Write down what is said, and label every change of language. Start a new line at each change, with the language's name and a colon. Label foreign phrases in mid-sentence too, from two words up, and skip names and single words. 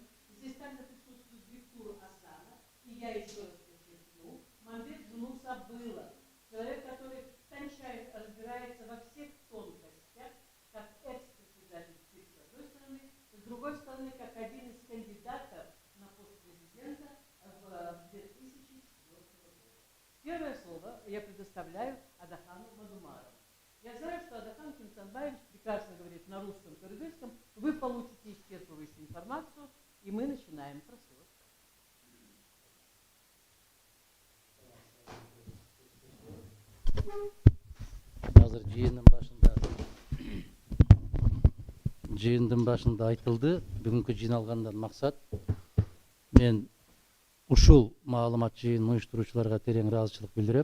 Russian: Здесь также присутствует Виктор Асанов, и я еще раз подчеркну, Мамбет Жунус Абылов, человек, который тончайше разбирается во всех тонкостях, как экс-председатель ЦИК с одной стороны, с другой стороны, как один из кандидатов на пост президента в 2004 году. Первое слово я предоставляю Адахану Мадумарову. Я знаю, что Адахан Кимсанбаевич прекрасно говорит на русском, кыргызском. Вы получите исчерпывающую информацию, и мы начинаем. Прошу вас.
Kyrgyz: Азыр жыйындын башында айтылды. Бүгүнкү жиналгандан максат мен ушул маалымат жыйынын уюштуруучуларга терең ыраазычылык билдирем.